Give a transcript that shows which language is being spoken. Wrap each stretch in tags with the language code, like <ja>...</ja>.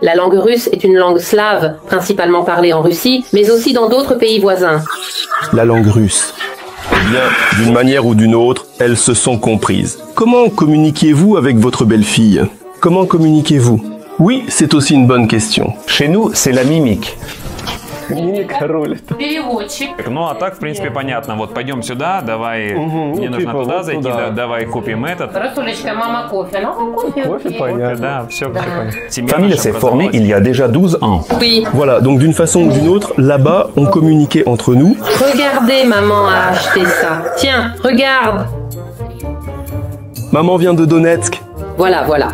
<fr>La langue russe est une langue slave, principalement parlée en Russie, mais aussi dans d'autres pays voisins. La langue russe. Eh bien, d'une manière ou d'une autre, elles se sont comprises. Comment communiquez-vous avec votre belle-fille? Comment communiquez-vous? Oui, c'est aussi une bonne question. Chez nous, c'est la mimique.</fr> <ru>Переводчик. Ну, а так, в принципе, понятно. Вот пойдем сюда, давай, мне нужно туда зайти, давай купим этот. Расулечка, мама кофе. Ну, кофе. Да, все понятно.</ru> <fr>Famille s'est formée il y a déjà 12 ans. Oui. Voilà, donc d'une façon ou d'une autre, là-bas, on communiquait entre nous. Regardez, maman a acheté ça. Tiens, regarde. Maman vient de Donetsk. Voilà.</fr>